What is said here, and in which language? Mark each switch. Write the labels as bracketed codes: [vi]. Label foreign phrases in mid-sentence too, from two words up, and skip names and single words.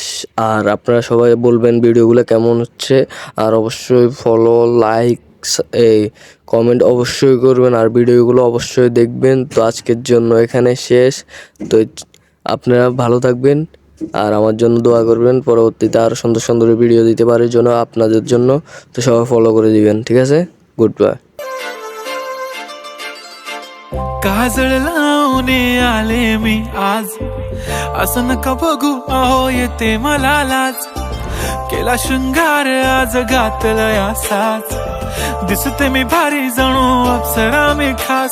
[bn] আর আপনারা সবাই বলবেন ভিডিওগুলো কেমন হচ্ছে, আর অবশ্যই [en] follow, like, [bn] এই কমেন্ট অবশ্যই করবেন, আর ভিডিওগুলো অবশ্যই দেখবেন। তো আজকের জন্য এখানে শেষ। তো আপনারা ভালো থাকবেন, আর আমার জন্য দোয়া করবেন পরবর্তীতে আরও সুন্দর সুন্দর ভিডিও দিতে পারার জন্য আপনাদের জন্য। তো সবাই ফলো করে দিবেন, ঠিক আছে? [en] good bye. [mr] काजळ लावून आले मी आज, असं नका बघू अहो येते मला लाज. केला शृंगार आज घातला असाच, दिसते मी भारी जणू अप्सरा मी खास.